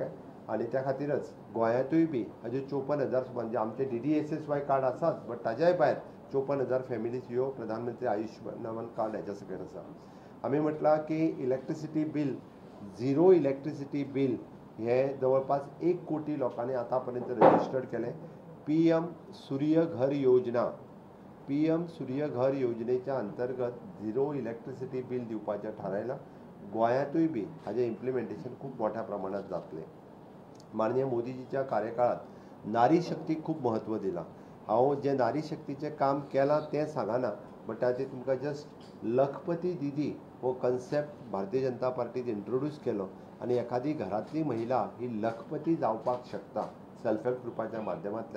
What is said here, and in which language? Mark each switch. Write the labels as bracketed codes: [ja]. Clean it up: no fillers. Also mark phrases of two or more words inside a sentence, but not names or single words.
[kok] आनी त्या खातीरच गोंयांतूय बी हाजे 54,000 म्हणजे आमचे DDSSY कार्ड आसाच, बट ताज्याय भायर 54,000 फॅमिलीज ह्यो प्रधानमंत्री आयुष्मान कार्ड हेच्या सकयल आसा. आमी म्हटलां की [en] electricity bill, zero electricity bill [kok] हे जवळपास 1 कोटी लोकांनी आतां पर्यंत रजिस्टर्ड केले. PM सूर्य घर योजना, PM सूर्य घर योजनेच्या अंतर्गत [en] zero electricity bill [kok] दिवपाचें थारायलां. गोंयांतूय बी हाजें इम्प्लिमेंटेशन खूब मोठ्या प्रमाणात जातलें. माननीय मोदीजीच्या कार्यकाळात नारी शक्तीक खूब महत्व दिलां. हांव जें नारी शक्तीचें काम केलां तें सांगना, बट ताचेर तुमकां जस्ट लखपती दिदी हो कन्सेप्ट भारतीय जनता पार्टीन इंट्रोड्यूस केलो आनी एखादी घरांतली महिला ही लखपती जावपाक शकता [en] self help [kok] ग्रुपाच्या माध्यमांतल्यान.